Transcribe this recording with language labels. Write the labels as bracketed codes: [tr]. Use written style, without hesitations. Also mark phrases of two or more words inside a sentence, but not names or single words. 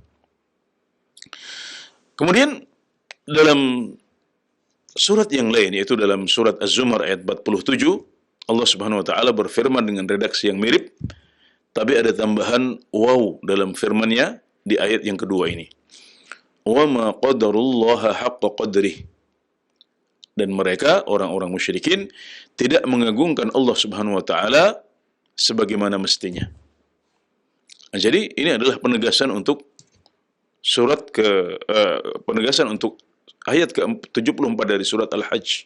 [id] Kemudian dalam surat yang lain, yaitu dalam surat Az-Zumar ayat 47, Allah [ar] سبحانه وتعالى [id] berfirman dengan redaksi yang mirip, tapi ada tambahan waw dalam firman-Nya di ayat yang kedua ini. [ar] وما قدروا الله حق قدره. [id] Dan mereka, orang-orang musyrikin, tidak mengagungkan Allah [ar] سبحانه وتعالى [id] sebagaimana mestinya. Nah, jadi ini adalah penegasan untuk penegasan untuk ayat ke-74 dari surat Al-Hajj.